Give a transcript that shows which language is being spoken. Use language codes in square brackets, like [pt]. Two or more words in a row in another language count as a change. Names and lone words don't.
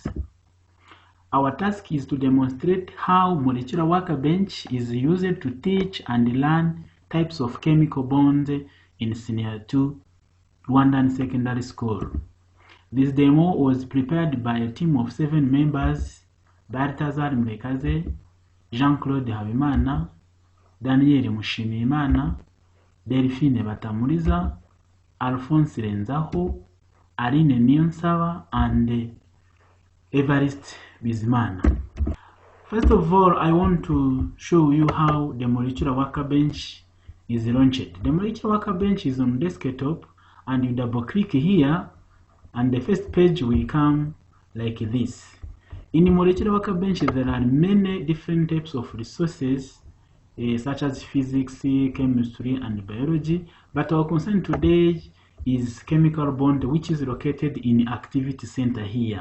[en] Our task is to demonstrate how Molecular Workbench is used to teach and learn types of chemical bonds in Senior 2 Rwandan Secondary School. This demo was prepared by a team of 7 members: Balthazar Murekaze, Jean-Claude Habimana, Daniel Mushimiyimana, Delphine Batamuriza, Alphonse Renzaho, Aline Niyonsaba, and Evariste Bizimana. First of all, I want to show you how the Molecular Workbench is launched. The Molecular Workbench is on desktop, and you double click here and the first page will come like this. In Molecular Workbench there are many different types of resources such as physics, chemistry, and biology, but our concern today is chemical bond, which is located in activity center here.